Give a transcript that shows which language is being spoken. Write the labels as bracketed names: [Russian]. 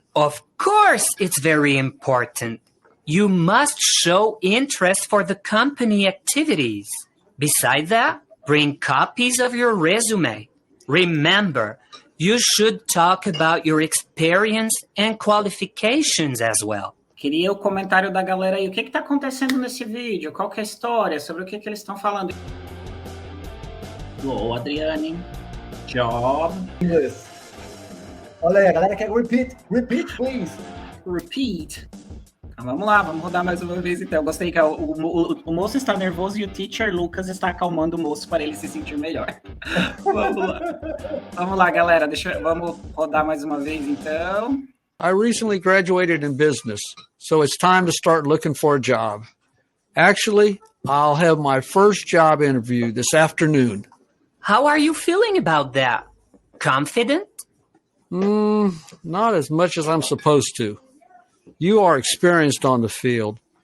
[English] Of course, it's very important. You must show interest for the company activities. Besides that, bring copies of your resume. Remember, you should talk about your experience and qualifications as well. [Portuguese] Queria o comentário da galera aí. O que está acontecendo nesse vídeo? Qual que é a história? Sobre o que eles estão falando? Ô, Adriane. Job. [English] Yes. [Portuguese] Olha aí, a galera quer repeat. [English] Repeat, please. Repeat. [Portuguese] Então, vamos lá, vamos rodar mais uma vez então. Eu gostei que o moço está nervoso e o Teacher Lucas está acalmando o moço para ele se sentir melhor. Vamos lá. Vamos lá, galera. Vamos rodar mais uma vez então. [English] I recently graduated in business, so it's time to start looking for a job. Actually, I'll have my first job interview this afternoon. How are you feeling about that? Confident? Not as much as I'm supposed to. You are experienced on the field.